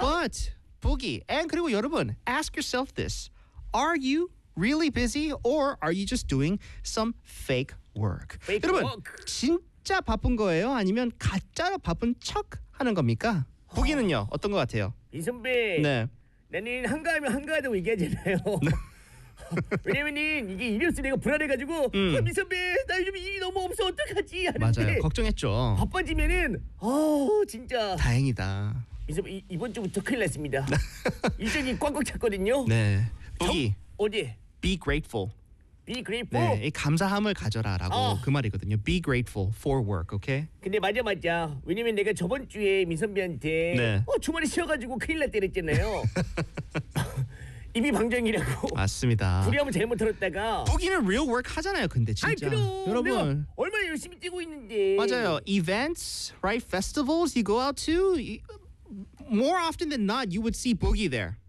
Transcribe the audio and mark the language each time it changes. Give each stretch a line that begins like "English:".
English: But 보기 and
Korean: 그리고 여러분
English: ask yourself this are you really busy or are you just doing some fake work? Fake
Korean: 여러분
English: work.
Korean: 진짜 바쁜 거예요? 아니면 가짜로 바쁜 척 하는 겁니까? 보기는요 어떤 것 같아요? 이 선배 네 나는 한가하면 한가하다고 얘기하잖아요. 왜냐면은 이게 이력서 내가 불안해가지고 미 선배 나 요즘 일이 너무 없어 어떡하지 하는데 맞아요 걱정했죠. 바빠지면은 어 진짜 다행이다. 미 선배 이번 주부터 큰일 났습니다. 일정이 꽉꽉 찼거든요. 네. 보기 어디?
English: Be grateful. Be grateful?
Korean: 네, 이 감사함을 가져라 라고 아. 그 말이거든요.
English: Be grateful for work, okay?
Korean: 근데 맞아. 왜냐면 내가 저번 주에 민선배한테 네. 어, 주말에 쉬어가지고 큰일 났다 그랬잖아요. 입이 방정이라고. 맞습니다. 둘이 한번 잘못 들었다가. 부기는
English: real work
Korean: 하잖아요, 근데 진짜. 아니, 그럼. 여러분. 얼마나 열심히 뛰고 있는데. 맞아요.
English: Events, right? Festivals you go out to? More often than not, you would see Boogie there.